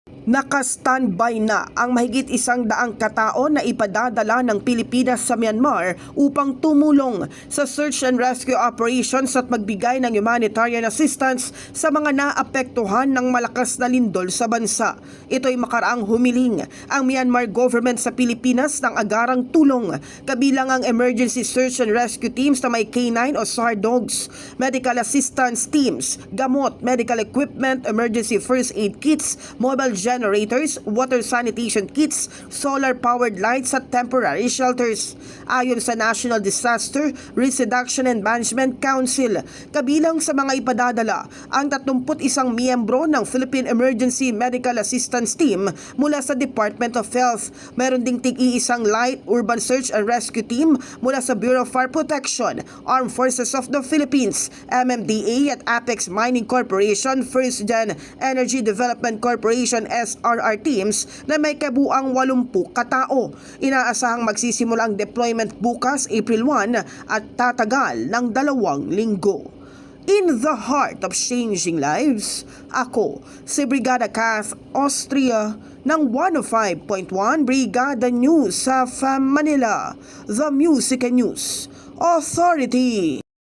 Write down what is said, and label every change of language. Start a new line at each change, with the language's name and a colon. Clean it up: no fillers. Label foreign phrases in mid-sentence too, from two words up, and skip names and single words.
Filipino: Naka-standby na ang mahigit 100 katao na ipadadala ng Pilipinas sa Myanmar upang tumulong sa
English: search and rescue operations
Filipino: at magbigay ng
English: humanitarian assistance
Filipino: sa mga naapektuhan ng malakas na lindol sa bansa. Ito'y makaraang humiling ang
English: Myanmar government
Filipino: sa Pilipinas ng agarang tulong, kabilang ang
English: emergency search and rescue teams
Filipino: na may K9 o
English: SAR dogs, medical assistance teams,
Filipino: gamot,
English: medical equipment, emergency first aid kits, mobile generators, water sanitation kits, solar-powered lights
Filipino: at
English: temporary shelters.
Filipino: Ayon sa National Disaster Risk Reduction and Management Council, kabilang sa mga ipadadala ang 31 miyembro ng Philippine Emergency Medical Assistance Team mula sa Department of Health. Meron ding tig-iisang
English: light urban search and rescue team
Filipino: mula sa Bureau of Fire Protection, Armed Forces of the Philippines, MMDA at Apex Mining Corporation, First Gen Energy Development Corporation
English: SRR teams
Filipino: na may kabuang 80 katao. Inaasahang magsisimula ang deployment bukas April 1 at tatagal ng 2 linggo.
English: In the heart of changing lives,
Filipino: ako si Brigada Kath Austria ng 105.1 Brigada News sa Manila,
English: The Music and News Authority.